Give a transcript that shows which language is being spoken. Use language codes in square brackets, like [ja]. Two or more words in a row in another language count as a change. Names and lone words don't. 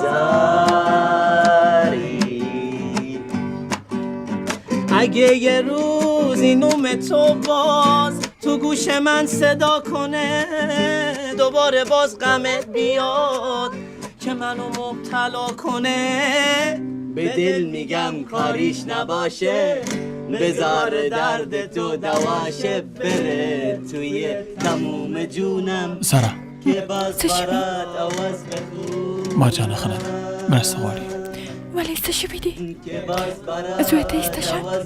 [fa] میذاری اگه یه روزی نوم تو باز تو گوش من صدا کنه دوباره باز غمت بیاد که منو مبتلا کنه به دل میگم کاریش نباشه بذار درد تو دواشه بره توی تموم جونم سارا که باز برات آواز بخون [ps] ما جانه خلد مرسته غواړي ولې څه شوي دي؟ زوی ته ایسته شه.